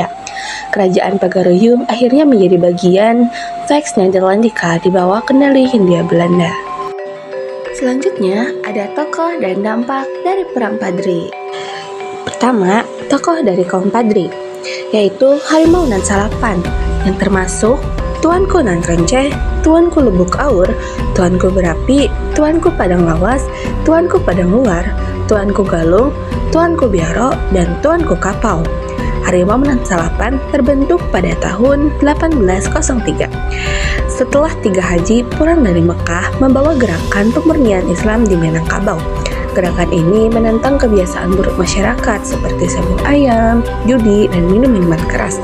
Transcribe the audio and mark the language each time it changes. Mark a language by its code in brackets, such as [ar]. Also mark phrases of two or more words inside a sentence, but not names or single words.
[id] Kerajaan Pagaruyung akhirnya menjadi bagian Pax Nederlandica di bawah kendali Hindia Belanda. Selanjutnya ada tokoh dan dampak dari Perang Padri. Pertama, tokoh dari kaum Padri, yaitu Harimau Nan Salapan, yang termasuk Tuanku Nan Renceh, Tuanku Lubuk Aur, Tuanku Berapi, Tuanku Padang Lawas, Tuanku Padang Luar, Tuanku Galung, Tuanku Biaro, dan Tuanku Kapau. Harimau Nan Salapan terbentuk pada tahun 1803. Setelah 3 haji pulang dari Mekah membawa gerakan pemurnian Islam di Minangkabau. Gerakan ini menentang kebiasaan buruk masyarakat seperti sabun ayam, judi, dan minum minuman keras.